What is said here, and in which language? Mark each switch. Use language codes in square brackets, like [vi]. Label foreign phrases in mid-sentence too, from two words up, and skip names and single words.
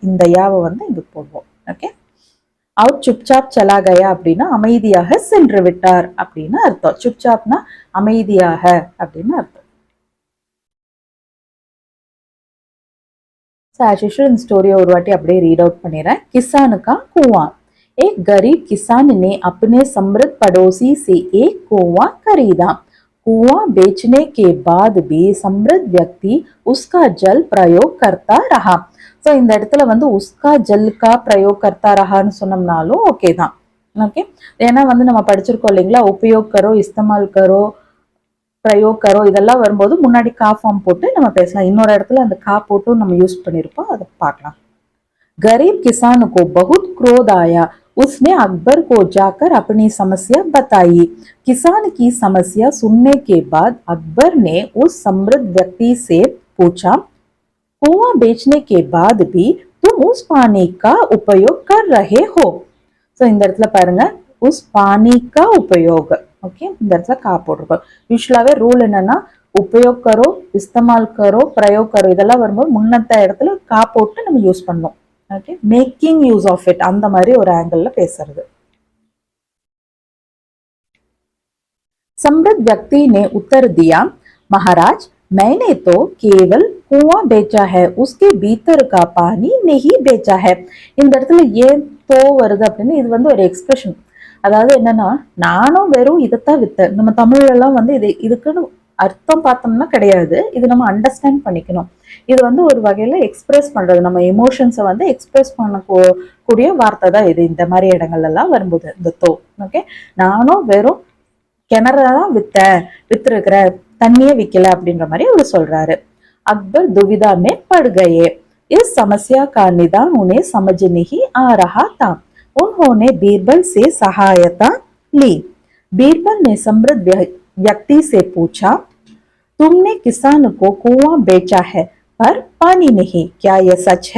[ta] இந்த யாவை வந்து இங்க போடுவோம். ஓகே. அவர் [hi] चुपचाप चला गया [ta] அப்படின்னா அமைதியாக சென்று விட்டார் அப்படின்னு அர்த்தம். சுப்சாப்னா அமைதியாக அப்படின்னு அர்த்தம். இந்த ஸ்டோரியை ஒரு வாட்டி அப்படியே [en] read out [ta] பண்ணிடுறேன். [hi] किसान का कुआं। एक गरीब किसान ने अपने समृद्ध पड़ोसी से एक कुआं खरीदा। कुआं बेचने के बाद भी समृद्ध व्यक्ति उसका जल प्रयोग करता रहा। [ta] ஸோ இந்த இடத்துல வந்து [hi] उसका जल का प्रयोग करता [ta] ரஹான்னு சொன்னோம்னாலும் ஓகே தான். ஓகே, ஏன்னா வந்து நம்ம படிச்சிருக்கோம் இல்லைங்களா, [hi] उपयोग करो, इस्तेमाल करो, प्रयोग करो [ta] இதெல்லாம் வரும்போது முன்னாடி கா ஃபார்ம் போட்டு நம்ம பேசலாம். இன்னொரு இடத்துல அந்த கா போட்டும் நம்ம யூஸ் பண்ணியிருப்போம், அதை பார்க்கலாம். [hi] गरीब किसान को बहुत क्रोध आया। उसने अकबर को जाकर अपनी समस्या बताई। किसान की समस्या सुनने के बाद अकबर ने उस समृद्ध व्यक्ति से पूछा, कुआं बेचने के बाद भी तुम उस पानी का उपयोग कर रहे हो? [ta] सो இந்த இடத்துல பாருங்க, [hi] उस पानी का उपयोग. [ta] ஓகே, இந்த இடத்துல கா போட்டிருக்கோம். யூஸ்வலாவே ரூல் என்னன்னா, [hi] उपयोग करो, इस्तेमाल करो, प्रयोग करो [ta] இதெல்லாம் வரும்போது முன்னத்த இடத்துல கா போட்டு நம்ம யூஸ் பண்ணோம். ஓகே, [en] making use of it [ta] அந்த மாதிரி ஒரு ஆங்கிள் பேசுறது. [hi] समृद्ध व्यक्ति ने उत्तर दिया, महाराज मैंने तो केवल कुआं बेचा है, उसके भीतर का पानी नहीं बेचा है. [ta] இந்த இடத்துல ஏன் தோ வருது அப்படின்னு, இது வந்து ஒரு எக்ஸ்பிரஷன். அதாவது என்னன்னா, நானும் வெறும் இதைத்தான் வித்தேன். நம்ம தமிழ்ல எல்லாம் வந்து இதுக்குன்னு அர்த்தம் பார்த்தோம்னா கிடையாது, இது நம்ம அண்டர்ஸ்டாண்ட் பண்ணிக்கணும். இது வந்து ஒரு வகையில எக்ஸ்பிரஸ் பண்றது, நம்ம எமோஷன்ஸை வந்து எக்ஸ்பிரஸ் பண்ணக்கூடிய வார்த்தை தான் இது. இந்த மாதிரி இடங்கள்ல எல்லாம் வரும்போது இந்த தோ. ஓகே, நானும் வெறும் கிணறதான் வித்திருக்கிற, தண்ணியே விக்கல அப்படின்ற மாதிரி அவர் சொல்றாரு. [hi] अकबर दुविधा में पड़ गए। इस समस्या का निदान उन्हें समझ नहीं आ रहा था। उन्होंने बीरबल से सहायता ली। बीरबल ने समृद्ध व्यक्ति से पूछा, तुमने किसान को कुआं बेचा है पर पानी नहीं, क्या यह सच है?